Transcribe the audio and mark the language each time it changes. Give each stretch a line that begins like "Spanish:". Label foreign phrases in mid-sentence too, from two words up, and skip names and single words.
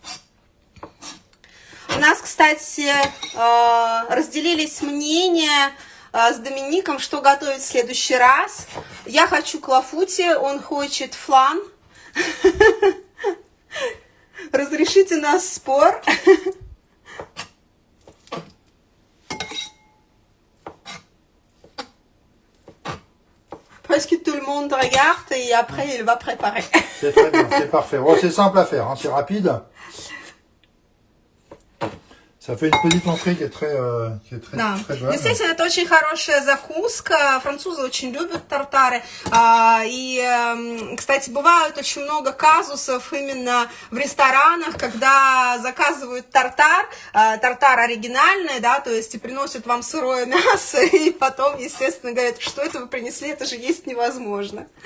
Russian: У нас, кстати, разделились мнения с Домиником, что готовить в следующий раз. Я хочу клафути, он хочет флан. Разрешите нас спор.
French: Parce que tout le monde regarde et après il va préparer. C'est très bien, c'est parfait. Oh, c'est simple à faire, hein, c'est rapide. Ça fait une petite entrée qui est très
Russian: Да.
French: très bonne.
Russian: Действительно, это очень хорошая закуска. Французы очень любят тартары. И, кстати, бывает очень много казусов именно в ресторанах, когда заказывают тартар, тартар оригинальный, да, то есть и приносят вам сырое мясо, и потом, естественно, говорят, что это вы принесли, это же есть невозможно.